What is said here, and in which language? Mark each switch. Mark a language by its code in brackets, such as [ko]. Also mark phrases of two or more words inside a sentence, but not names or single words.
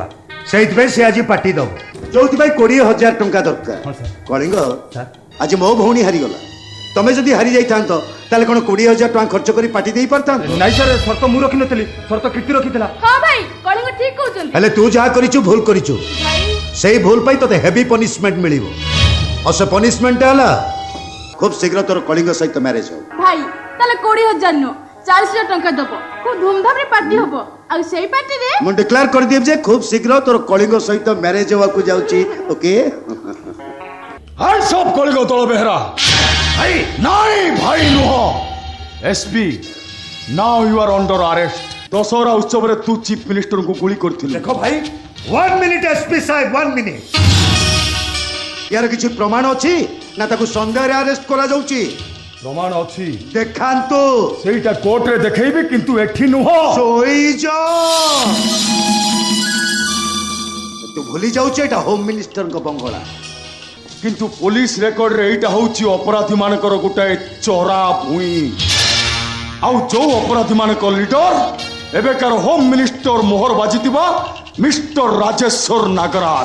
[or] ସେଇଥିପାଇଁ ସେ ଆଜି ପାର୍ଟି ଦବ ଯୋଉଥିପାଇଁ 20,000 ଟଙ୍କା ଦରକାର କଳିଙ୍ଗ ଆଜି ମୋ ଭଉଣୀ ହାରିଗଲା ତମେ ଯଦି ହାରି ଯାଇଥାନ୍ତ ତାହେଲେ କ'ଣ 20,000 ଟଙ୍କା ଖର୍ଚ୍ଚ କରି ପାର୍ଟି ଦେଇ ପାରିଥାନ୍ତ ନାଇଁ ସାର୍ ସର୍ତ୍ତ ମୁଁ ରଖିନଥିଲି ସର୍ତ୍ତ କୀର୍ତ୍ତି ରଖିଥିଲା ହଁ ଭାଇ କଳିଙ୍ଗ ଠିକ କହୁଛନ୍ତି ହେଲେ ତୁ ଯାହା କରିଛୁ ଭୁଲ କରିଛୁ ଭାଇ ସେଇ ଭୁଲ ପାଇଁ ତତେ [en] heavy punishment [or] ମିଳିବ ଆଉ ସେ ପନିଶମେଣ୍ଟଟା ହେଲା ଖୁବ ଶୀଘ୍ର ତୋର କଳିଙ୍ଗ ସହିତ ମ୍ୟାରେଜ ହବ ଭାଇ ତାହଲେ 20,000 ନୋ 40,000 ଟଙ୍କା ଦେବ ଖୁବ ଧୁମଧାମେ ପାର୍ଟି ହବ ଆର ସେଇ ପାର୍ଟିରେ ମୁଁ ଡିକ୍ଲେୟାର କରିଦେବି ଯେ ଖୁବ୍ ଶୀଘ୍ର ତୋର କଳିଙ୍ଗ ସହିତ ମ୍ୟାରେଜ ହେବାକୁ ଯାଉଛି ଓକେ [en] hands up [or] କଳିଙ୍ଗ ଦଳ ବେହେରା ଭାଇ ନାଇଁ ଭାଇ ନୁହଁ ଏସ୍ପି [en] now you are under arrest [or] ଦଶହରା ଉତ୍ସବରେ ତୁ [en] chief ministerଙ୍କୁ [or] ଗୁଳି କରିଥିଲୁ ଦେଖ ଭାଇ 1 ମିନିଟ୍ ଏସ୍ପି ସାହେବ 1 ମିନିଟ୍ ଇୟାର କିଛୁ ପ୍ରମାଣ ଅଛି ନା ତାକେ ସନ୍ଦେହରେ ଆରେଷ୍ଟ କରା ଯାଉଛି ପ୍ରମାଣ ଅଛି ଦେଖାନ୍ତୁ ସେଇଟା କୋର୍ଟରେ ଦେଖେଇବି କିନ୍ତୁ ଏଠି ନୁହଁ ଶୋଇଯା ତୁ ଭୁଲି ଯାଉଛୁ ଏଟା [en] home ministerଙ୍କ [or] ବଙ୍ଗଳା କିନ୍ତୁ [en] police recordରେ [or] ଏଇଟା ହେଉଛି ଅପରାଧୀମାନଙ୍କର ଗୋଟାଏ ଚରା ଭୂଇଁ ଆଉ ଯୋଉ ଅପରାଧୀମାନଙ୍କ ଲିଡର ଏବେକାର [en] home minister [or] ମୋହର ବାଜିଥିବା ମିଷ୍ଟର ରାଜେଶ୍ୱର ନାଗରାଜ